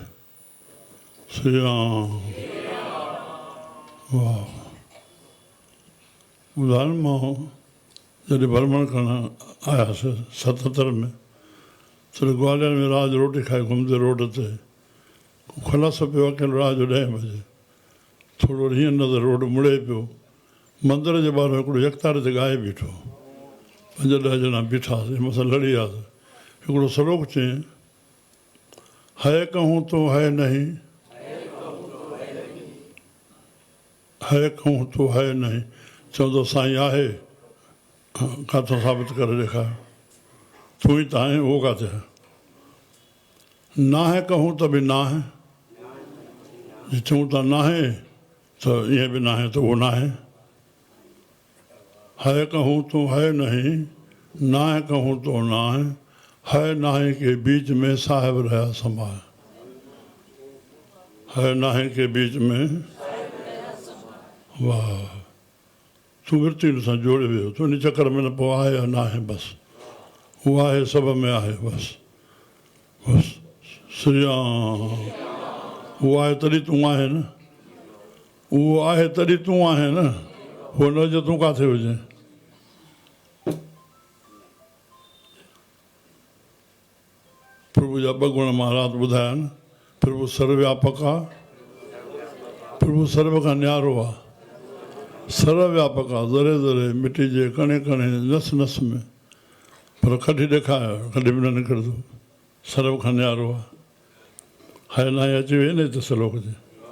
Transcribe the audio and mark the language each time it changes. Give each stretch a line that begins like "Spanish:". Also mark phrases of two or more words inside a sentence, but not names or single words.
Sindhi: श्री राम। वाह उदाहरण मां जॾहिं भ्रमण करण आयासीं 77 में, तॾहिं ग्वालियर में रात जो रोटी खाई घुमंदे रोड ते खलास पियो अकेलो रात जो 10 बजे। थोरो हीअं नज़र रोड मुड़े पियो, मंदर जे ॿाहिरि हिकिड़ो यकतारे ते ॻाए बीठो। 5-10 ॼणा बीठासीं, मूंसां लड़ी वियासीं। हिकिड़ो सलोक चयईं,
Hindi: है कहूँ तो है नहीं, है कहूँ तो है नहीं।
Sindhi: चवंदो साईं आहे, किथां साबित करे ॾेखार। तूं ई त आहीं, उहो किथे आहे? ना है कहूँ त बि ना है। जे चऊं था ना है त ईअं बि ना है, त उहो ना है।
Hindi: है कहूँ तो है नहीं, ना है कहूँ तो ना है नाहे के बीच में साहिब रहा समाए। है नाहे के बीच में।
Sindhi: वाह तूं वृत्ति सां जोड़े वियो, तूं इन चकर में न पोइ आहे या न आहे। बसि उहो आहे, सभ में आहे। बसि बसि श्री राम। उहो आहे तॾहिं तूं आहे न, उहो आहे तॾहिं तूं आहे न, उहो न हुजे तूं किथे हुजे। प्रभु जा 2 गुण महाराज ॿुधाया आहिनि। प्रभु सर्वव्यापक आहे, प्रभु सर्व खां न्यारो आहे। सर्वव्यापक आहे, ज़रे ज़रे मिटी जे कणे कणे नस नस में, पर कढी ॾेखारियो कॾहिं बि न निकिरंदो। सर्व खां न्यारो आहे। है न अची वई न हिते सलोक जे।